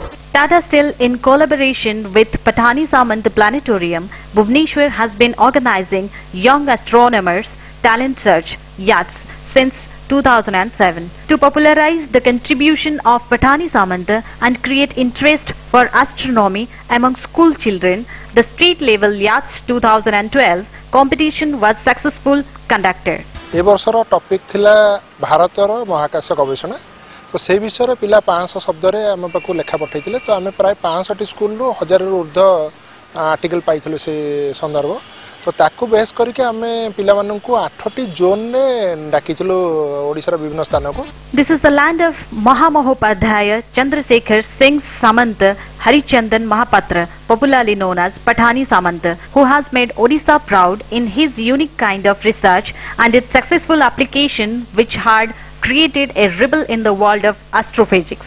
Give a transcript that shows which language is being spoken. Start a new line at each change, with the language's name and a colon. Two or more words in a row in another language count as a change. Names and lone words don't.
English: Tata Steel, in collaboration with Patani Samant Planetarium, Bhubaneswar has been organizing Young Astronomers Talent Search (YATS) since 2007 to popularize the contribution of Patani Samanta and create interest for astronomy among school children. The state level YATS 2012 competition was successful conducted.
Odia: ଏ ବର୍ଷର ଟପିକ ଥିଲା ଭାରତର ମହାକାଶ ଗବେଷଣା ତ ସେ ବିଷୟ ପିଲା 500 ଶବ୍ଦ ରେ ଆମ ପାଖୁ ଲେଖା ପଠାଇଥିଲେ ତ ଆମ ପ୍ରାୟ 65 ସ୍କୁଲ ରୁ 1000 ରୁ ଊର୍ଦ୍ଧ୍ୱ ଆର୍ଟିକଲ ପାଇଥିଲେ ସେ ସନ୍ଦର୍ଭ ତ ତାକୁ ବେସ କରିକେ ଆମେ ପିଲା ମାନଙ୍କ କୁ 8ଟି ଜୋନ ରେ ଡାକିଥିଲୁ ଓଡ଼ିଶା ର ବିଭିନ୍ନ ସ୍ଥାନ କୁ.
English: This is the land of Mahamohopadhyaya Chandrasekhar Singh Samanta Harichandan Mahapatra, popularly known as Patani Samanta, who has made Odisha proud in his unique kind of research and its successful application, which had created a ripple in the world of astrophysics.